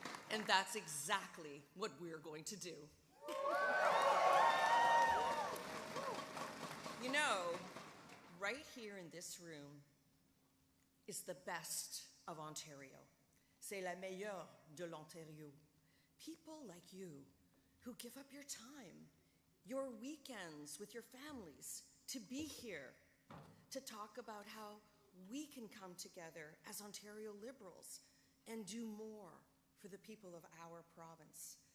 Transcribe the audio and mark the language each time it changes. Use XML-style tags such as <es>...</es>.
<en>And that's exactly what we're going to do. You know, right here in this room is the best of Ontario.</en> <fr>C'est la meilleure de l'Ontario.</fr> <en>People like you who give up your time, your weekends with your families to be here, to talk about how we can come together as Ontario Liberals and do more for the people of our province.</en>